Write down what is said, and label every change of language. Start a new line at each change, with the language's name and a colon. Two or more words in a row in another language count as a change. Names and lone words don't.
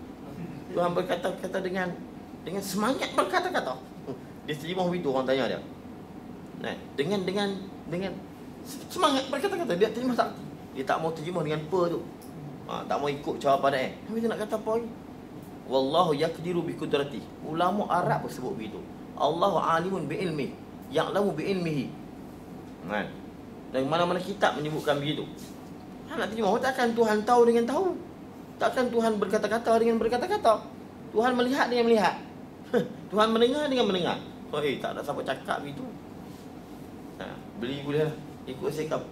Malay: Tuhan berkata-kata dengan semangat berkata-kata. Dia terjemah begitu, orang tanya dia. Dengan semangat berkata-kata, dia terjemah tak. Dia tak mau terjemah dengan apa tu. Tak mau ikut cara pada Tapi dia nak kata apa ni?
Arabic: والله يقدر بقدرة.
Malay: Ulama Arab pun sebut begitu.
Arabic: الله عليم بعلم، يعلم بعلمه.
Malay: Dan mana-mana kitab menyebutkan begitu. Nak terjemah, takkan Tuhan tahu dengan tahu. Takkan Tuhan berkata-kata dengan berkata-kata. Tuhan melihat dengan melihat. Tuhan mendengar dengan mendengar. Tak ada siapa cakap begitu. Beli boleh lah. Ikut saya kap.